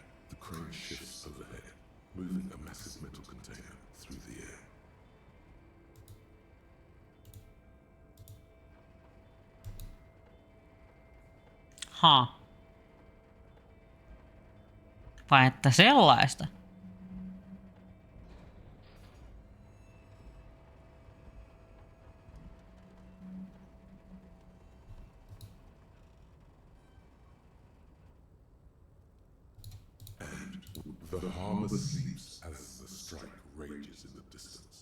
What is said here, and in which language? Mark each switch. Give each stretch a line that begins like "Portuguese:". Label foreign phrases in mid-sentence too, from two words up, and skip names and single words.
English: The crane shifts overhead, moving a massive metal container through the air.
Finnish: Vai että sellaista?
English: The harbour sleeps as the strike rages in the distance.